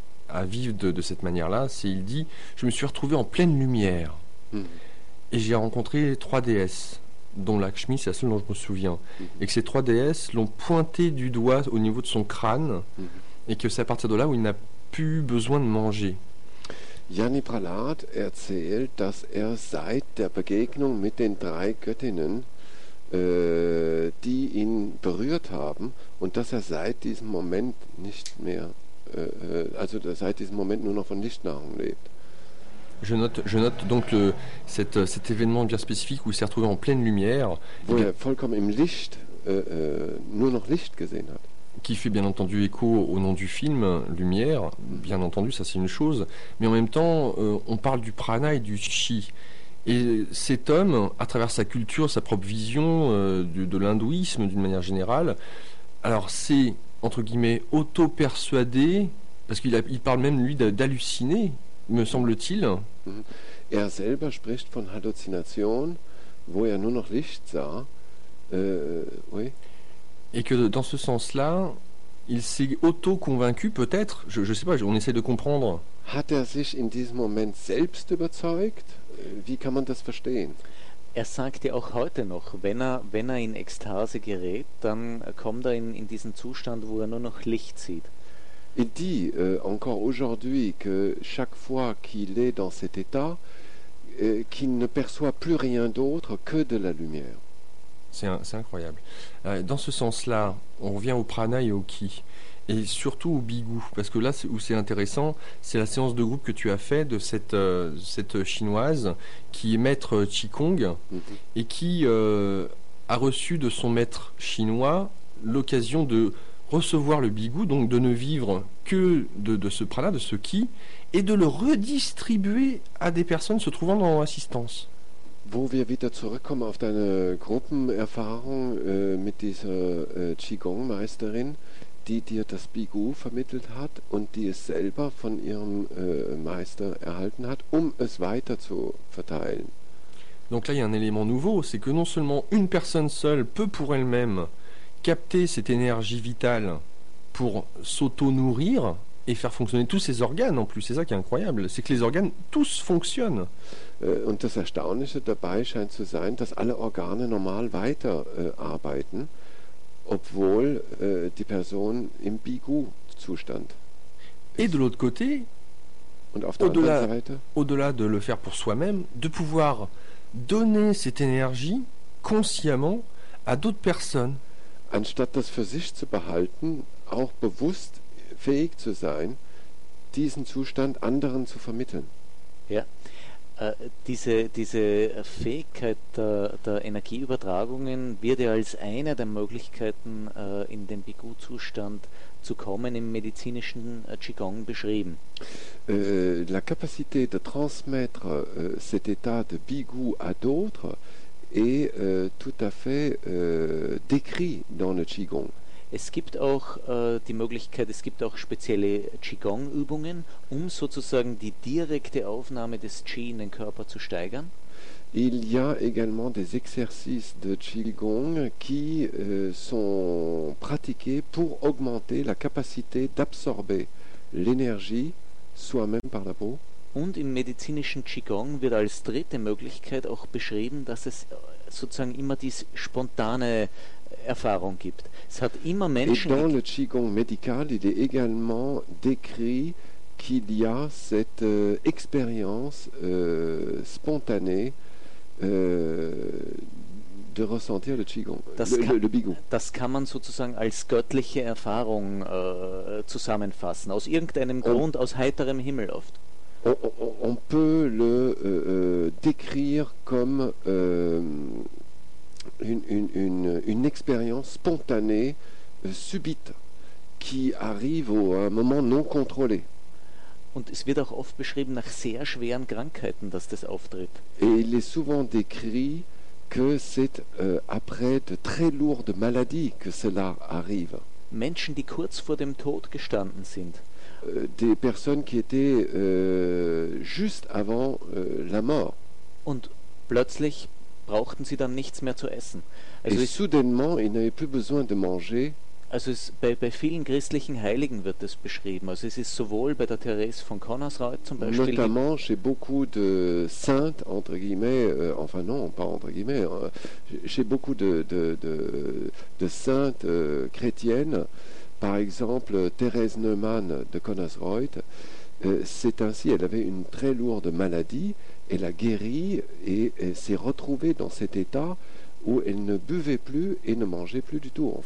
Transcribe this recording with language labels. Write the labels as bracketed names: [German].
[French] à vivre de cette manière-là, c'est il dit « Je me suis retrouvé en pleine lumière et j'ai rencontré trois déesses, dont Lakshmi, c'est la seule dont je me souviens, et que ces trois déesses l'ont pointé du doigt au niveau de son crâne et que c'est à partir de là où il n'a plus eu besoin de manger. » [German] Yanni Pralat erzählt, dass seit der Begegnung mit den drei Göttinnen, die ihn berührt haben, und dass seit diesem Moment nicht mehr also seit diesem Moment nur noch von Lichtnahrung lebt. [French] Je note donc cet événement bien spécifique où il s'est retrouvé en pleine lumière. [German] Wo er vollkommen im Licht, nur noch Licht gesehen hat. [French] Qui fait bien entendu écho au nom du film, Lumière, bien entendu, ça c'est une chose. Mais en même temps, on parle du prana et du chi. Et cet homme, à travers sa culture, sa propre vision de l'hindouisme d'une manière générale, alors c'est... entre guillemets, auto-persuadé, parce qu'il parle même, lui, d'halluciner, me semble-t-il. [German] Er selber spricht von Halluzination, wo er nur noch Licht sah. [French] Oui. Et que dans ce sens-là, il s'est auto-convaincu, peut-être, je sais pas, on essaie de comprendre. [German] Hat sich in diesem Moment selbst überzeugt? Wie kann man das verstehen? Sagt ja auch heute noch, wenn er in Ekstase gerät, dann kommt er in diesen Zustand, wo er nur noch Licht sieht. [French] Il dit encore aujourd'hui que chaque fois qu'il est dans cet état, qu'il ne perçoit plus rien d'autre que de la lumière. C'est incroyable. Dans ce sens-là, on revient au prana et au ki, et surtout au bigou, parce que là où c'est intéressant, c'est la séance de groupe que tu as fait de cette chinoise qui est maître Qigong et qui a reçu de son maître chinois l'occasion de recevoir le bigou, donc de ne vivre que de ce prana, de ce ki, et de le redistribuer à des personnes se trouvant dans assistance. [German] Wo wir wieder zurückkommen auf deine Gruppenerfahrung mit dieser Qigong-Meisterin, die dir das Bigu vermittelt hat und die es selber von ihrem Meister erhalten hat, um es weiter zu verteilen. [French] Donc là, il y a un élément nouveau, c'est que non seulement une personne seule peut pour elle-même capter cette énergie vitale pour s'auto-nourrir et faire fonctionner tous ses organes en plus, c'est ça qui est incroyable, c'est que les organes tous fonctionnent. [German] Und das Erstaunliche dabei scheint zu sein, dass alle Organe normal weiter arbeiten, obwohl die Person im Bigu-Zustand ist. [French] Et de l'autre côté, [German] und auf der [French] au-delà, [German] anderen Seite, [French] au-delà de le faire pour soi-même, de pouvoir donner cette énergie consciemment à d'autres personnes. [German] Anstatt das für sich zu behalten, auch bewusst fähig zu sein, diesen Zustand anderen zu vermitteln. Ja. Diese Fähigkeit der Energieübertragungen wird ja als eine der Möglichkeiten in den Bigu-Zustand zu kommen im medizinischen Qigong beschrieben. [French] La capacité de transmettre cet état de bigou à d'autres est tout à fait décrit dans le Qigong. [German] Es gibt auch die Möglichkeit, es gibt auch spezielle Qigong-Übungen, um sozusagen die direkte Aufnahme des Qi in den Körper zu steigern. [French] Il y a également des exercices de Qigong qui sont pratiqués pour augmenter la capacité d'absorber l'énergie soi-même par la peau. [German] Und im medizinischen Qigong wird als dritte Möglichkeit auch beschrieben, dass es sozusagen immer diese spontane Erfahrung gibt. Es hat immer Menschen. [French] Et dans le Qigong médical, il est également décrit qu'il y a cette expérience spontanée de ressentir le Qigong, le Bigu. [German] Das kann man sozusagen als göttliche Erfahrung zusammenfassen, aus irgendeinem Grund, aus heiterem Himmel oft. [French] On peut le décrire comme une expérience spontanée, subite, qui arrive au un moment non contrôlé. [German] Und es wird auch oft beschrieben nach sehr schweren Krankheiten, dass das auftritt. [French] Et il est souvent décrit que c'est après de très lourdes maladies que cela arrive. [German] Menschen, die kurz vor dem Tod gestanden sind. [French] Des personnes qui étaient juste avant la mort. [German] Und plötzlich brauchten sie dann nichts mehr zu essen. [French] Also et soudainement, ils n'avaient plus besoin de manger. [German] Also es, bei vielen christlichen Heiligen wird das beschrieben. Also es ist sowohl bei der Thérèse von Connorsreuth zum Beispiel. [French] Notamment chez beaucoup de saints, entre guillemets, enfin non, pas entre guillemets, chez beaucoup de saintes chrétiennes, par exemple Thérèse Neumann de Connorsreuth, c'est ainsi, elle avait une très lourde maladie, elle a guéri et s'est retrouvée dans cet état où elle ne buvait plus et ne mangeait plus du tout.